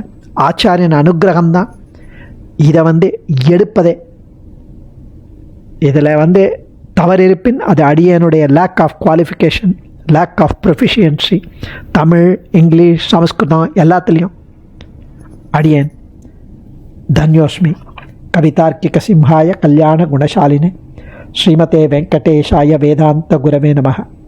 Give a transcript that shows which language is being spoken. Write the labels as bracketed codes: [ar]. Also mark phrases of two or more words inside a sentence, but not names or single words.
[ta] ஆச்சாரியன் அனுகிரகம்தான் இதை எடுப்பதே. இதில் தவறு இருப்பின் அது அடியனுடைய [en] lack of qualification, lack of proficiency, [ta] தமிழ் இங்கிலீஷ் சமஸ்கிருதம் எல்லாத்துலேயும் அடியேன் தன்யோஸ்மி. [sa] कवितार्किक सिंहाय कल्याण गुणशालिने श्रीमते वेङ्कटेशाय वेदान्त गुरवे नमः.